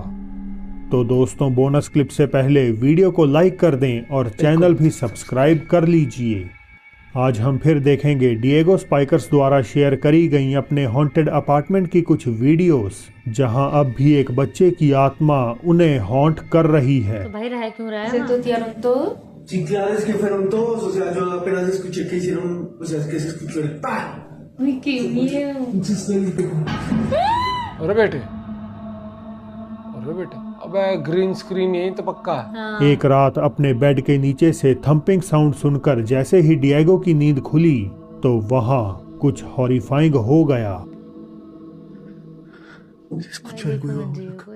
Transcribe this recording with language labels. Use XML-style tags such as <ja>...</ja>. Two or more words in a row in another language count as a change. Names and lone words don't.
<hi>तो दोस्तों</hi> <en>bonus clip</en> <hi>से पहले वीडियो को लाइक कर दें और चैनल भी सब्सक्राइब कर लीजिए। आज हम फिर देखेंगे डिएगो स्पाइकर्स द्वारा शेयर करी गई अपने</hi> <en>haunted apartment</en> <hi>की कुछ वीडियोस, जहां अब भी एक बच्चे की आत्मा उन्हें हॉन्ट कर रही है। तो भाई रह क्यों रहा है</hi> <es>¿Se</es> <hi>वहाँ?</hi> <es>totearon todos? Sí, claro, es que fueron todos, o sea, yo apenas escuché que hicieron, o sea, es que se escuchó el ¡pam! Uy, qué miedo. Un suspensito.</es> <hi>अरे बेटे, अरे बेटे, अबे</hi> <en>green screen</en> <hi>यही तो पक्का है। हाँ एक रात अपने बेड के नीचे से</hi> <en>thumping sound</en> <hi>सुनकर जैसे ही डिएगो की नींद खुली तो वहां कुछ हॉरिफाइंग हो गया। भाई देखो ना जी कोई।</hi>